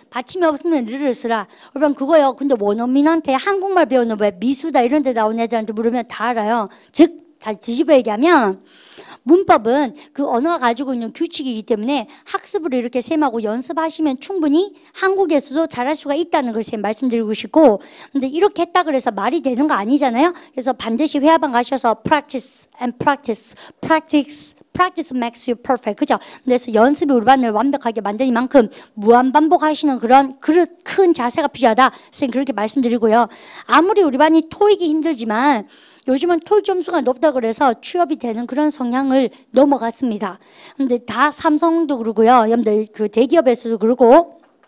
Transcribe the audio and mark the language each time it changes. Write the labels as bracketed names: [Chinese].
[Korean] 받침이 없으면 르를 쓰라. 여러분 그거요. 근데 원어민한테 한국말 배우는 왜 미수다 이런 데 나온 애들한테 물으면 다 알아요. 즉, 다 뒤집어 얘기하면 문법은 그 언어가 가지고 있는 규칙이기 때문에 학습을 이렇게 쌤하고 연습하시면 충분히 한국에서도 잘할 수가 있다는 걸 쌤 말씀드리고 싶고 근데 이렇게 했다 그래서 말이 되는 거 아니잖아요. 그래서 반드시 회화반 가셔서 [English] practice and practice, practice, practice makes you perfect. [Korean] 그죠? 그래서 연습이 우리 반을 완벽하게 만드는 만큼 무한 반복하시는 그런 큰 자세가 필요하다. 쌤 그렇게 말씀드리고요. 아무리 우리 반이 토익이 힘들지만 요즘은 토익 점수가 높다 그래서 취업이 되는 그런 성향을 넘어갔습니다. 근데 다 삼성도 그러고요. 여러분들 그 대기업에서도 그러고